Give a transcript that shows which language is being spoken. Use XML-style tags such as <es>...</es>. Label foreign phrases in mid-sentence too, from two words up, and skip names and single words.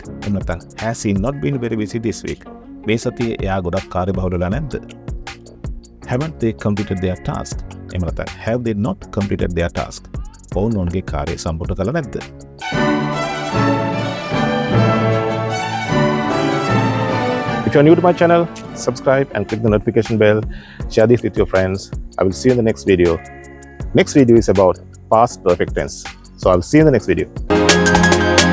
<si>එහෙම නැත්නම්</si> <en>has he not been very busy this week?</en> <si>මේ සතියේ එයා ගොඩක් කාර්යබහුල වෙලා නැද්ද?</si> <en>Haven't they completed their task?</en> <si>එහෙම නැත්නම්</si> <en>have they not completed their task?</en> <si>ඔවුන් ඔවුන්ගේ කාර්යය සම්පූර්ණ කළා නැද්ද?</si> <en>If you're new to my channel, subscribe and click the notification bell. Share this with your friends. I will see you in the next video. Next video is about past perfect tense. So I'll see you in the next video.</en>